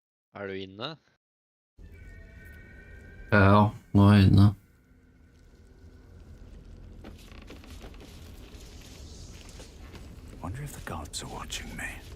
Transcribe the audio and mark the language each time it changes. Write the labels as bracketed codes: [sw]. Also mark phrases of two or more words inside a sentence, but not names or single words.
[no] Du inne? Ja, nå er jeg inne. [en] Wonder if the gods are watching me.